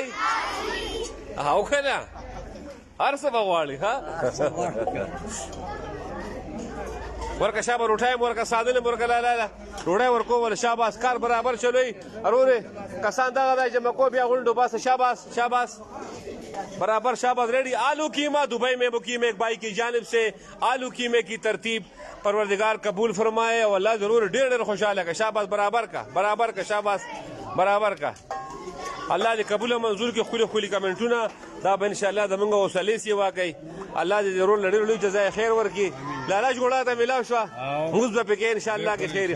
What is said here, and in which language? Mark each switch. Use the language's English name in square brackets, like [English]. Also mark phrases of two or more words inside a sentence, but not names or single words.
[Pashto] او که نه هر څه به غواړئ. ورکه شابه روټۍ م ورکه، سادل م ورکه، لاله ډوډۍ ورکو، شاباس. کار برابر چلوئ ارورې. کسان دغه دی جمع کو، بیا غونډو باسه. شاباس شاباس برابر. شاباس ریڈی. [Urdu] آلو قیمہ دبئی میں مقیم ایک بھائی کی جانب سے آلو قیمے کی ترتیب پروردگار قبول فرمائے اور اللہ ضرور [Pashto] ډېر خوشحاله کا. شاباس برابر کا، برابر کا. شاباس برابر کا. الله دې قبول منظور کې خولي خولي کمنټونه دا به [Arabic] ان شاء الله [Pashto] زمونږ حوصلې سیوا کوي. الله دې ضرور ډېر لوی جزای خیر ورکړي. لاله جوړه ته ملاو شوه، موږ به پکې [Arabic] ان شاء الله [Pashto] کې خیر.